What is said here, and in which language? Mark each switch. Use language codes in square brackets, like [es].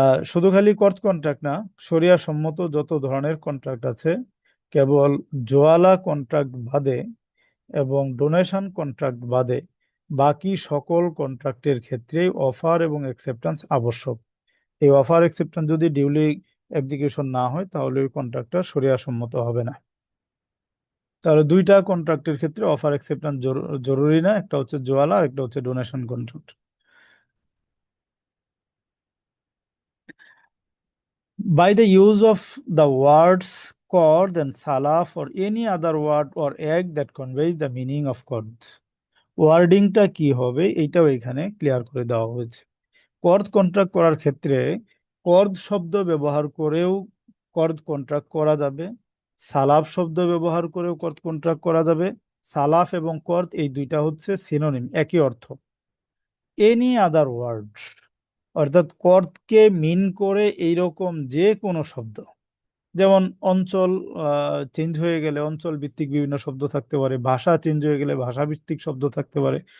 [bn] শুধু খালি কর্ত কন্ট্রাক্ট না, শরিয়া সম্মত যত ধরনের কন্ট্রাক্ট আছে, কেবল জোয়ালা কন্ট্রাক্ট বাদে এবং ডোনেশন কন্ট্রাক্ট বাদে বাকি সকল কন্ট্রাক্টের ক্ষেত্রেই অফার এবং অ্যাকসেপ্টেন্স আবশ্যক। এই অফার অ্যাকসেপ্টেন্স যদি [en] duly execution [bn] না হয় তাহলে ওই কন্ট্রাক্টটা শরিয়া সম্মত হবে না। তাহলে দুইটা কন্ট্রাক্টের ক্ষেত্রে অফার অ্যাকসেপ্টেন্স জরুরি না, একটা হচ্ছে জোয়ালা আর একটা হচ্ছে donation contract. [en] By the use of the words qard and salaf or any other word or egg that conveys the meaning of qard. [bn] ওয়ার্ডিংটা কি হবে এইটাও এখানে ক্লিয়ার করে দেওয়া হয়েছে। কর্দ কন্ট্রাক্ট করার ক্ষেত্রে কর্দ শব্দ ব্যবহার করেও কর্দ কন্ট্রাক্ট করা যাবে, সালাফ শব্দ ব্যবহার করেও কর্দ কন্ট্রাক্ট করা যাবে। সালাফ এবং কর্দ এই দুইটা হচ্ছে সিনোনিম, একই অর্থ। [en] any other word, [bn] অর্থাৎ কর্দকে মিন করে এইরকম যে কোনো শব্দ, যেমন অঞ্চল চেঞ্জ হয়ে গেলে অঞ্চল ভিত্তিক বিভিন্ন শব্দ থাকতে পারে, ভাষা চেঞ্জ হয়ে গেলে ভাষা ভিত্তিক শব্দ থাকতে পারে।